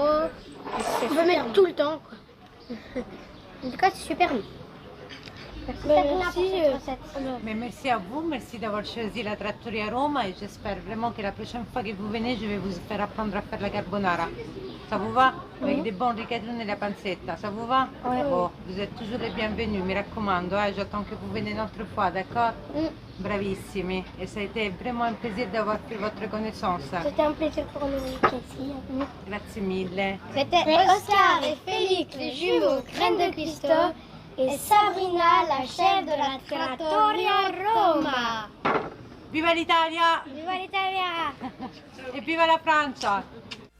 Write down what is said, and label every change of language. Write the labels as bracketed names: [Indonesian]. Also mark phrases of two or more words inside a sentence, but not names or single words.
[French] On peut mettre tout le temps, quoi. En tout cas, c'est super bon. Mais merci à vous, merci d'avoir choisi la Trattoria Roma et j'espère vraiment que la prochaine fois que vous venez, je vais vous faire apprendre à faire la carbonara. Ça vous va? Avec des bons [Italian] rigatoni nella pancetta, [French] ça vous va? Ouais. Bon, vous êtes toujours les bienvenus, [Italian] mi raccomando, [French] j'attends que vous venez une autre fois, d'accord? Bravissimi, et ça a été vraiment un plaisir d'avoir fait votre connaissance. C'était un plaisir pour nous aussi. [Italian] Grazie mille. [French] C'était Oscar et Félix, les jumeaux Graines de Cristo, et Sabrina, la chef de la Trattoria Roma. [Italian] Viva l'Italia! Viva l'Italia! E viva la Francia!